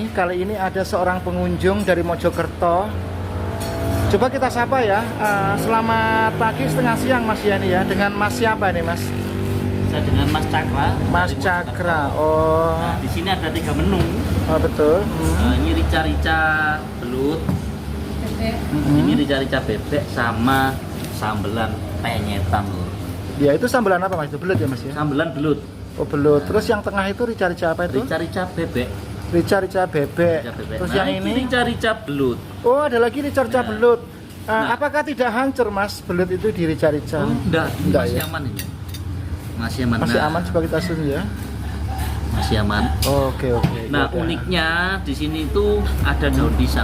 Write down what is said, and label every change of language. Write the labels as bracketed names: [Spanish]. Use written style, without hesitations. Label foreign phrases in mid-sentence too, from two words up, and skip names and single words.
[Indonesian] Kali ini ada seorang pengunjung dari Mojokerto. Coba kita sapa ya. Selamat pagi setengah siang Mas Yani ya. Dengan Mas siapa nih Mas? Saya dengan Mas Cakra. Mas dari Cakra. Mojokerto. Oh, Nah, di sini ada 3 menu. oh betul. Ini rica-rica belut, ini rica-rica bebek sama sambelan penyetan loh. Ya itu sambelan apa Mas? Itu belut ya Mas ya? Sambelan belut, Oh belut. Terus yang tengah itu rica-rica apa itu? rica-rica bebek. Rica-rica bebek. Rica bebek. Terus Nah, yang ini? rica-rica belut. Oh ada lagi rica-rica Nah. belut. Nah. Apakah tidak hancur Mas belut itu di rica-rica? Enggak, Enggak masih ya? aman ini. Masih aman. Masih Nah, aman, coba kita zoom ya. Masih aman. Oke oke. Nah, Yaudah. uniknya di sini itu ada daun pisang.